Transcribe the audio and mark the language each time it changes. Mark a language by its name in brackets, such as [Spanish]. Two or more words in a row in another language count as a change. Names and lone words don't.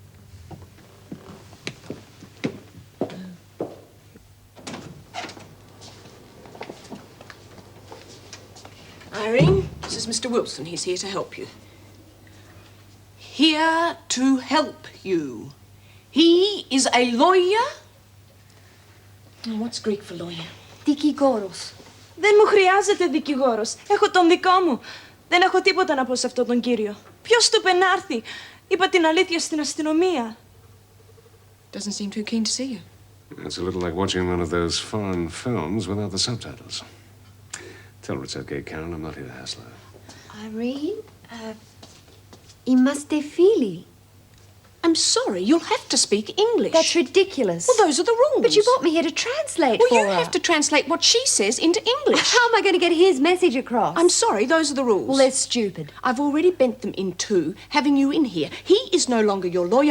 [English] Irene, this is Mr. Wilson. He's here to help you. Here to help you. He is a lawyer. Oh, what's Greek for lawyer? [Greek] Δικηγόρος. Δεν μου χρειάζεται δικηγόρος. Έχω τον δικό μου. Δεν έχω τίποτα να πω σε αυτόν τον κύριο. Ποιος του είπε να έρθει? Είπα την αλήθεια στην αστυνομία. [English] Doesn't seem too keen to see you. It's a little like watching one of those foreign films without the subtitles. Tell her it's okay, Karen. I'm not here to hassle her. Irene, [Greek] είμαστε φίλοι. [English] I'm sorry, you'll have to speak English. That's ridiculous. Well, those are the rules. But you brought me here to translate for her. Well, you have to translate what she says into English. How am I going to get his message across? I'm sorry, those are the rules. Well, they're stupid. I've already bent them in two, having you in here. He is no longer your lawyer.